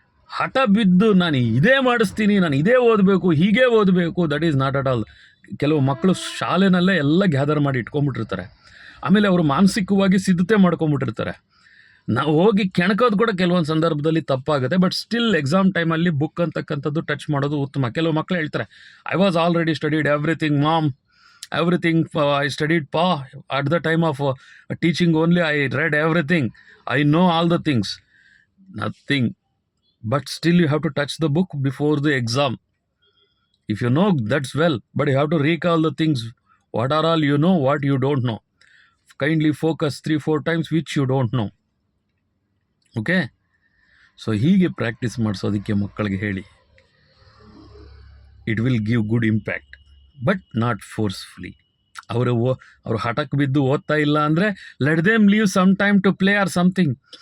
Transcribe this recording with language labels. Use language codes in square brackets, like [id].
[kn] ಹಠ ಬಿದ್ದು ನಾನು ಇದೇ ಮಾಡಿಸ್ತೀನಿ, ನಾನು ಇದೇ ಓದಬೇಕು, ಹೀಗೆ ಓದಬೇಕು, [en] That is not at all. [kn] ಕೆಲವು ಮಕ್ಕಳು ಶಾಲೆನಲ್ಲೇ ಎಲ್ಲ ಗ್ಯಾದರ್ ಮಾಡಿ ಇಟ್ಕೊಂಡ್ಬಿಟ್ಟಿರ್ತಾರೆ. ಆಮೇಲೆ ಅವರು ಮಾನಸಿಕವಾಗಿ ಸಿದ್ಧತೆ ಮಾಡ್ಕೊಂಬಿಟ್ಟಿರ್ತಾರೆ. ನಾವು ಹೋಗಿ ಕೆಣಕೋದು ಕೂಡ ಕೆಲವೊಂದು ಸಂದರ್ಭದಲ್ಲಿ ತಪ್ಪಾಗುತ್ತೆ. [en] but still [kn] ಎಕ್ಸಾಮ್ ಟೈಮಲ್ಲಿ ಬುಕ್ ಅಂತಕ್ಕಂಥದ್ದು ಟಚ್ ಮಾಡೋದು ಉತ್ತಮ. ಕೆಲವು ಮಕ್ಕಳು ಹೇಳ್ತಾರೆ, [en] I was already studied everything ma'am, everything I studied pa at the time of teaching only. I read everything, I know all the things. Nothing. But still you have to touch the book before the exam. If you know, that's well, but you have to recall the things. What are all you know, what you don't know. Kindly focus 3-4 times which you don't know. Okay, so [kn] ಹೀಗೆ practice ಮಾಡಿಸೋದಕ್ಕೆ ಮಕ್ಕಳಿಗೆ ಹೇಳಿ. [en] It will give good impact, but not forcefully. [kn] ಅವರು ಹಠಕ್ಕೆ ಬಿದ್ದು ಓದ್ತಾ ಇಲ್ಲ ಅಂದರೆ [en] Let them leave some time to play or something.